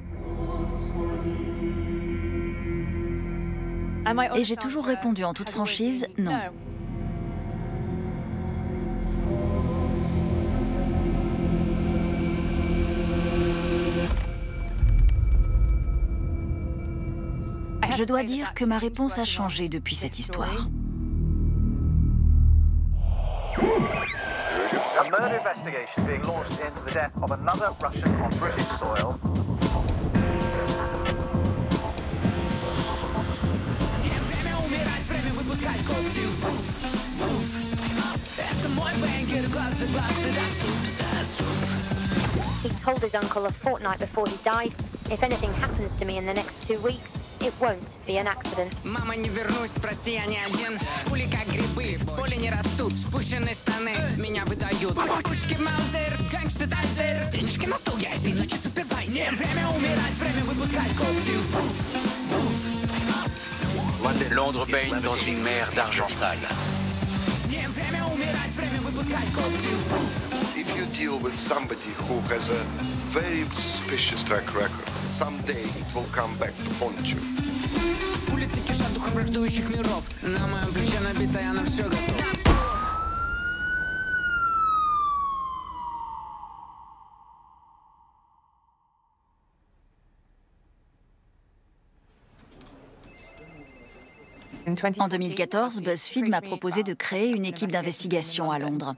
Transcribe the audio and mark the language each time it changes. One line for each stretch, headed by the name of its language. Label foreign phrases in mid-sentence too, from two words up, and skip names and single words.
French: Et j'ai toujours répondu en toute franchise, non. Je dois dire que ma réponse a changé depuis cette histoire.
English: A murder investigation being launched into the death of another Russian on British soil. He told his uncle a fortnight before he died, if anything happens to me in the next 2 weeks, it won't be an accident.
Russian: Мама, не вернусь, прости, я не один. Пули как грибы, в поле не растут. Спущенные штаны меня выдают. Пушки Маузер, гангстер Тайзер. Денежки на стол, я этой ночью супервайзер. Время умирать, время выпускать когти.
French: Londres baigne dans une mer d'argent sale.
English: If you deal with somebody who has a very suspicious track record, someday it will come back to haunt you.
Russian: Улицы кишат духом враждующих миров. На моем плече набито, я на все готов.
French: En 2014, BuzzFeed m'a proposé de créer une équipe d'investigation à Londres.